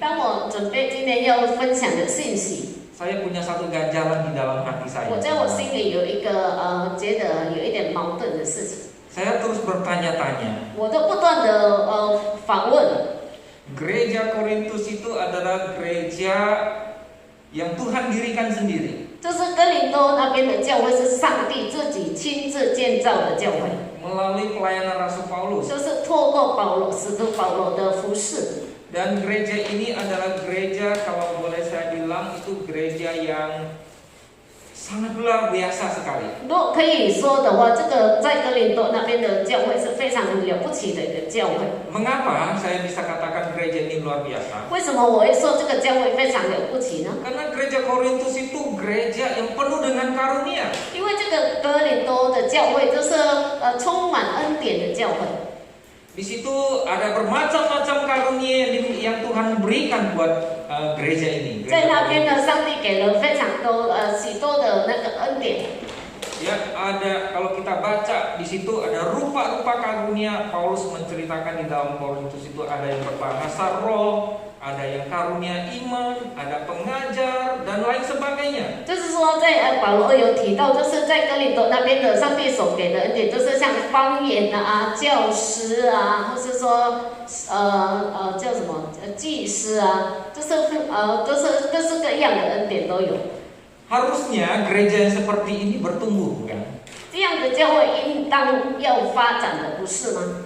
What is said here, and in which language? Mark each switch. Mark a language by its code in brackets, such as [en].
[zh] 当我准备今天要分享的信息， [id] saya punya satu ganjalan di dalam hati saya. [zh] 我在我心里有一个觉得有一点矛盾的事情， [id] Saya terus bertanya-tanya. [zh] 我都不断的访问。 [id] Gereja Korintus itu adalah gereja yang Tuhan dirikan sendiri. [zh] 就是哥林多那边的教会是上帝自己亲自建造的教会， [id] Melalui pelayanan Rasul Paulus. [zh] 就是透过使徒保罗的服侍。 [id] Dan gereja ini adalah gereja, kalau boleh saya bilang, itu gereja yang sangat luar biasa sekali. [zh] 如果可以说的话，这个在哥林多那边的教会是非常了不起的一个教会。 [id] Mengapa saya bisa katakan gereja ini luar biasa? [zh] 为什么我会说这个教会非常了不起呢？ [id] Karena gereja Korintus itu gereja yang penuh dengan karunia. [zh] 因为这个哥林多的教会就是充满恩典的教会。 [id] Di situ ada bermacam-macam karunia yang Tuhan berikan buat gereja ini. [zh] 在 [id] Gereja [zh] 那边 [id] Korintus. [zh] 呢，上帝给了非常多许多的那个恩典。 [id] Ya, ada kalau kita baca di situ ada rupa-rupa karunia. Paulus menceritakan di dalam Korintus itu ada yang berbahasa roh, ada yang karunia iman, ada pengajar dan lain sebagainya. [zh] 就是说在保罗有提到，就是在哥林多那边的上帝所给的恩典，就是像方言啊、教师啊，或是说叫什么祭司啊，就是就是各式各样的恩典都有。 [id] Harusnya gereja yang seperti ini bertumbuh, bukan? [zh] 这样的教会应当要发展的，不是吗？